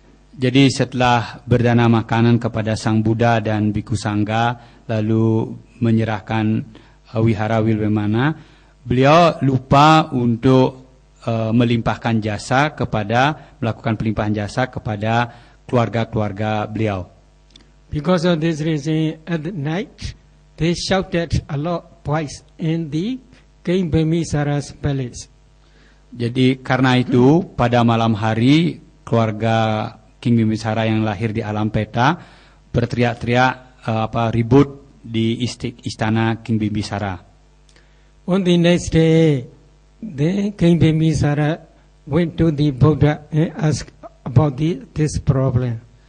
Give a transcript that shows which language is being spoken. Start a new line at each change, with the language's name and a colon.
Indonesian: Jadi setelah berdana makanan kepada Sang Buddha dan Bhikkhu Sangha, lalu menyerahkan wihara Vilumana, beliau lupa untuk melimpahkan jasa melakukan pelimpahan jasa kepada keluarga-keluarga beliau.
English: Because of this reason, at night they shouted a lot voice in the King Bimbisara's palace.
Indonesian: Jadi karena itu pada malam hari keluarga King Bimbisara yang lahir di alam peta berteriak-teriak ribut di istana King Bimbisara.
English: On the next day, the King Bimbisara went to the Buddha and asked about this problem.